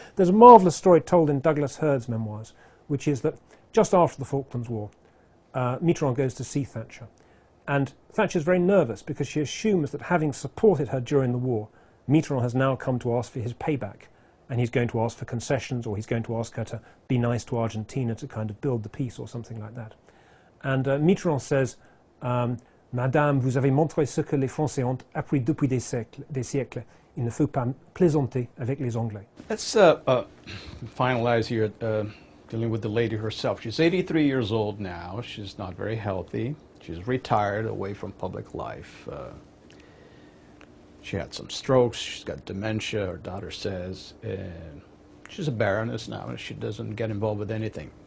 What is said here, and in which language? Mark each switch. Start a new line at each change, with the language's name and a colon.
English: There's a marvellous story told in Douglas Hurd's memoirs, which is that just after the Falklands War, Mitterrand goes to see Thatcher. And Thatcher's very nervous because she assumes that, having supported her during the war, Mitterrand has now come to ask for his payback. and he's going to ask for concessions, or he's going to ask her to be nice to Argentina to kind of build the peace or something like that.
French: And Mitterrand says, Madame, vous avez montré ce que les Français ont appris depuis des siècles. Il ne faut pas plaisanter avec les Anglais.
English: Let's finalize here, dealing with the lady herself. She's 83 years old now. She's not very healthy. She's retired, away from public life. She had some strokes. She's got dementia, her daughter says. She's a baroness now, and she doesn't get involved with anything.